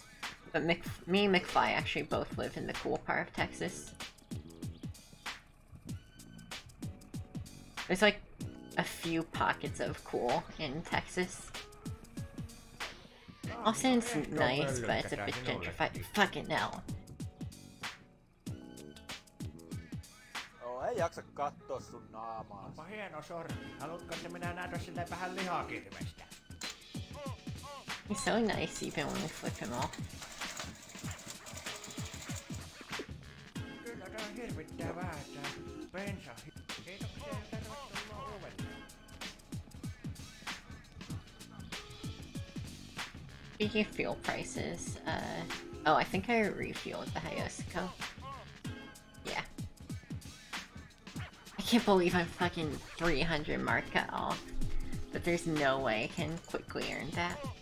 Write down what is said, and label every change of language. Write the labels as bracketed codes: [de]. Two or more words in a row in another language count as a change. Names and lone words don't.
[en] But me and McFly actually both live in the cool part of Texas. There's like a few pockets of cool in Texas. Austin's nice, but it's a bit gentrified. Fucking hell. [fi] Ei jaksa katsoa sun naamaa. Onpa hieno sormi. Haluatko, että minä näytän sille vähän lihakirvestä? [en] He's so nice even when we flip him off. [fi] Kyllä tää hirvittää vähän tää bensa. Kiitoksia, että tervetuloa uudelleen. [en] Speaking of fuel prices, oh, I think I refueled the Hayosiko. Yeah. I can't believe I'm fucking 300 mark off, but there's no way I can quickly earn that.